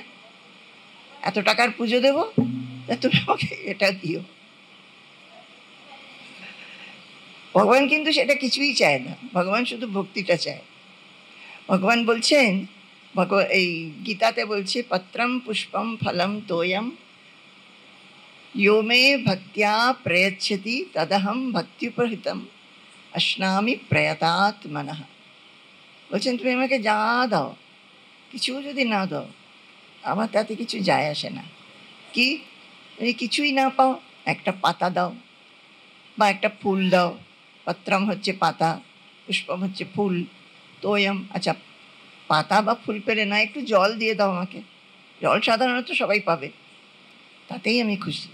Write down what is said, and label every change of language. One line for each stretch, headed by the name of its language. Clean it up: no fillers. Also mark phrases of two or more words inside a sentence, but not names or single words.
Bangla: এত টাকার পুজো দেব, তুমি আমাকে এটা দিও। ভগবান কিন্তু সেটা কিছুই চায় না, ভগবান শুধু ভক্তিটা চায়। ভগবান বলছেন, এই গীতাতে বলছে,
Sanskrit: পত্রম পুষ্পম ফলম তোয়ম यो मे भक्त्या प्रयच्छति तदहम भक्त्युपहृतम अश्नामि प्रयतात्मनः।
Bangla: বলছেন তুমি আমাকে যা দাও, কিছু যদি না দাও আমার তাতে কিছু যায় আসে না। কি তুমি কিছুই না পাও, একটা পাতা দাও বা একটা ফুল দাও। পত্রম হচ্ছে পাতা, পুষ্পম হচ্ছে ফুল, তোয়ম, আচ্ছা পাতা বা ফুল পেলে না, একটু জল দিয়ে দাও আমাকে, জল সাধারণত সবাই পাবে, তাতেই আমি খুশি।